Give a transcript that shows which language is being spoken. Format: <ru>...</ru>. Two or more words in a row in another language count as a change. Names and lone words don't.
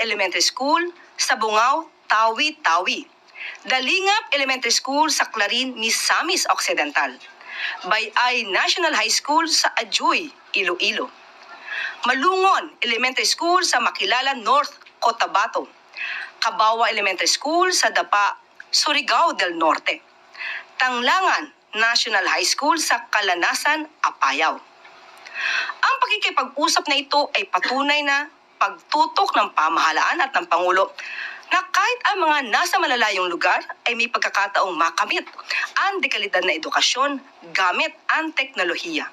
<tl>Elementary School sa Bungao, Tawi-Tawi, Dalingap Elementary School sa Clarin, Misamis Occidental, Bayay National High School sa Ajuy, Iloilo, Malungon Elementary School sa Makilala North, Cotabato, Cabawa Elementary School sa Dapa, Surigao del Norte, Tanglangan National High School sa Kalanasan, Apayao. Ang pakikipag-usap na ito ay patunay na pagtutok ng pamahalaan at ng Pangulo na kahit ang mga nasa malalayong lugar ay may pagkakataong makamit ang dekalidad na edukasyon gamit ang teknolohiya.</tl>